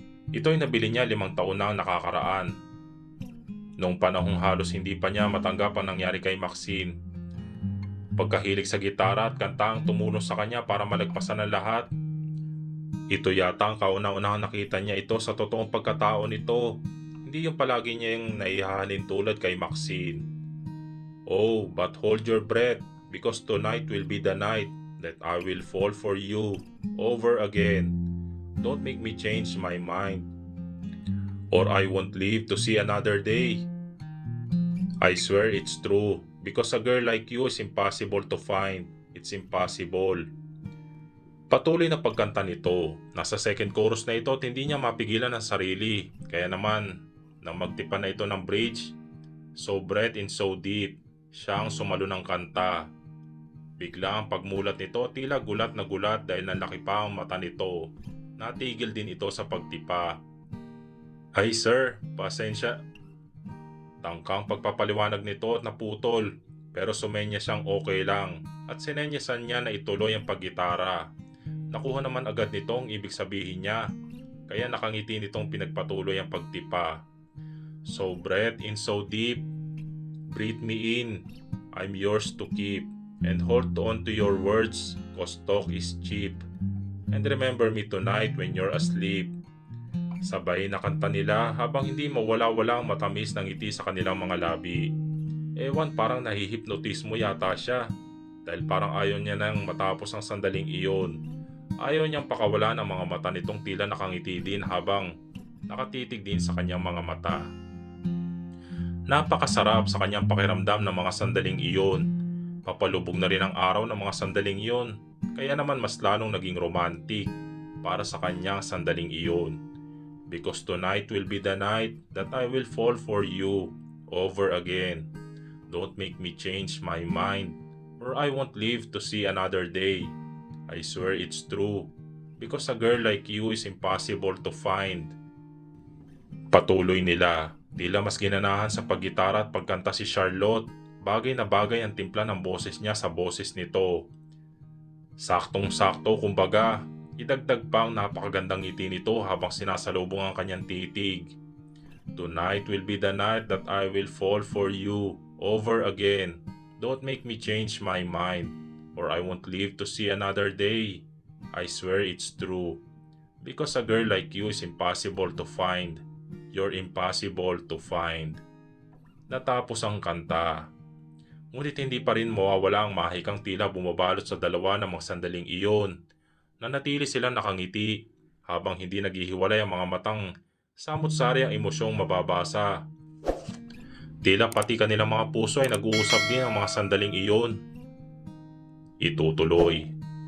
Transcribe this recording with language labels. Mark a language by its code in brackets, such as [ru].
[tl] Ito ay nabili niya 5 taon na ang nakakaraan. Noong panahong halos hindi pa niya matanggap ang nangyari kay Maxine. Pagkahilig sa gitara at kanta ang tumulong sa kanya para malagpasan ang lahat. Ito yata ang kauna-unahang nakita niya ito sa totoong pagkatao nito. Hindi yung palagi niya yung naihahalin tulad kay Maxine. [en] Oh, but hold your breath because tonight will be the night that I will fall for you over again. Don't make me change my mind, or I won't live to see another day. I swear it's true, because a girl like you is impossible to find. It's impossible. [tl] Patuloy na pagkanta nito. Nasa second chorus na ito at hindi niya mapigilan ang sarili. Kaya naman, nang magtipa na ito ng bridge, [en] so bright and so deep, [tl] siya ang sumalo ng kanta. Bigla ang pagmulat nito, tila gulat na gulat dahil nalaki pa ang mata nito. Natigil din ito sa pagtipa. Ay sir, pasensya. Tangkang pagpapaliwanag nito at naputol, pero sumenya siyang okay lang at sinenyasan niya na ituloy ang paggitara. Nakuha naman agad nito ang ibig sabihin niya, kaya nakangiti nitong pinagpatuloy ang pagtipa. [en] So breathe in so deep, breathe me in, I'm yours to keep, and hold on to your words, cause talk is cheap. And remember me tonight when you're asleep. [tl] Sabay na kanta nila habang hindi mawala-wala ang matamis ng ngiti sa kanilang mga labi. Ewan, parang nahihipnotis mo yata siya. Dahil parang ayaw niya nang matapos ang sandaling iyon. Ayaw niyang pakawala ng mga mata nitong tila nakangiti din habang nakatitig din sa kanyang mga mata. Napakasarap sa kanyang pakiramdam ng mga sandaling iyon. Papalubog na rin ang araw ng mga sandaling iyon. Kaya naman mas lalong naging romantic para sa kanyang sandaling iyon. [en] Because tonight will be the night that I will fall for you over again. Don't make me change my mind, or I won't live to see another day. I swear it's true, because a girl like you is impossible to find. [tl] Patuloy nila, tila mas ginanahan sa paggitara at pagkanta si Charlotte. Bagay na bagay ang timpla ng boses niya sa boses nito. Saktong-sakto kumbaga, idagdag pa ang napakagandang ngiti nito habang sinasalubong ang kanyang titig. [en] Tonight will be the night that I will fall for you over again. Don't make me change my mind, or I won't live to see another day. I swear it's true, because a girl like you is impossible to find. You're impossible to find. [tl] Natapos ang kanta. Ngunit hindi pa rin mawawala ang mahikang tila bumabalot sa dalawa ng mga sandaling iyon. Nanatili silang nakangiti habang hindi naghihiwalay ang mga matang samot-sari ang emosyong mababasa. Tila pati kanilang mga puso ay nag-uusap din ang mga sandaling iyon. Itutuloy.